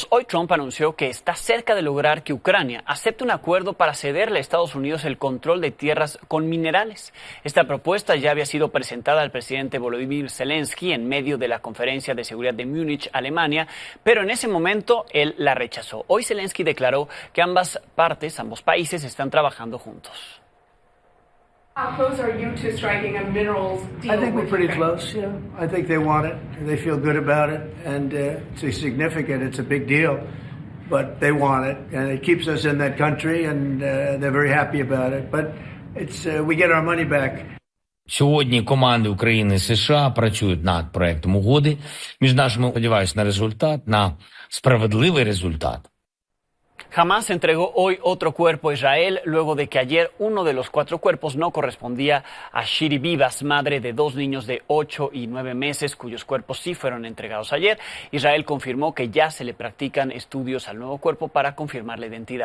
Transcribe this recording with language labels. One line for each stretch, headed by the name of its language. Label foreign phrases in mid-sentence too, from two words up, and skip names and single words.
Spanish: Hoy Trump anunció que está cerca de lograr que Ucrania acepte un acuerdo para cederle a Estados Unidos el control de tierras con minerales. Esta propuesta ya había sido presentada al presidente Volodymyr Zelensky en medio de la conferencia de seguridad de Múnich, Alemania, pero en ese momento él la rechazó. Hoy Zelensky declaró que ambos países están trabajando juntos.
English: How close are you to striking a minerals deal? I think we're pretty close, yeah. I think they want it, and they feel good about it, and it's significant, it's a big deal, but they want it, and it keeps us in that country, and they're very happy about it, but it's we get our money back.
Ukrainian: Сьогодні команди України і США працюють над проектом угоди між нашими, сподіваюся, на результат, на справедливий результат.
Spanish: Hamás entregó hoy otro cuerpo a Israel luego de que ayer uno de los 4 cuerpos no correspondía a Shiri Vivas, madre de 2 niños de 8 y 9 meses, cuyos cuerpos sí fueron entregados ayer. Israel confirmó que ya se le practican estudios al nuevo cuerpo para confirmar la identidad.